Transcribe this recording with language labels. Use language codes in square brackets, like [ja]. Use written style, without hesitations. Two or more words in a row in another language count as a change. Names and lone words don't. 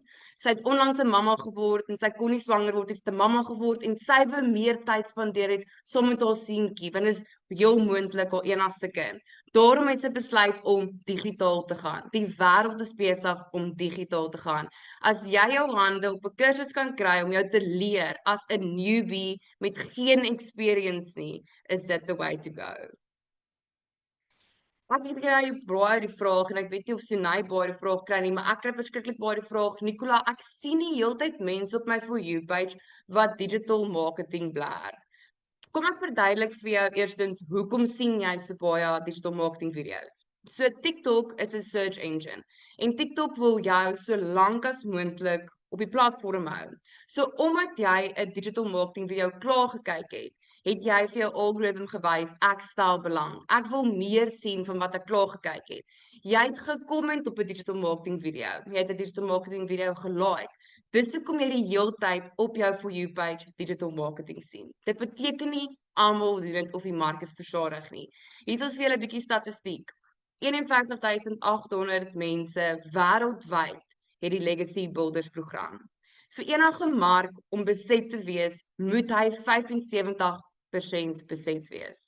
[af] Sy het onlangs 'n mamma geword en sy kon nie swanger word, sy het 'n mamma geword en sy wou meer tyd spandeer het saam met haar seentjie, want dit is heel moontlik haar enigste kind. Daarom het sy besluit om digitaal te gaan. Die wêreld is besig om digitaal te gaan. As jy jou hande op 'n kursus kan kry om jou te leer as 'n newbie met geen experience nie, is dit [en] the way to go. [af] Ek het baie die vraag en ek weet nie of Sunay baie die vraag kry nie, maar ek kry verskriklik baie die vraag, Nicola, ek sien die heeltyd mense op my For You page wat [en] digital marketing [af] blaar. Kom ek verduidelik vir jou eerstens, hoekom sien jy so baie [en] digital marketing [af] video's? So TikTok is 'n [en] search engine [af] en TikTok wil jou so lank as moontlik op die platform hou. So omdat jy 'n [en] digital marketing [af] video klaar gekyk het jy vir jou algoritme gewys, ek stel belang. Ek wil meer sien van wat ek klaar gekyk het. Jy het gekomment op 'n [en] digital marketing [af] video. Jy het 'n [en] digital marketing [af] video gelike. Dis hoekom jy die hele tyd op jou For You page [en] digital marketing [af] sien. Dit beteken nie almal doen dit of die mark is versadig nie. Hier is vir julle 'n bietjie statistiek. 51,800 mense wêreldwyd het die Legacy Builders program. Vir enige mark om beset te wees, moet hy 75% beset wees.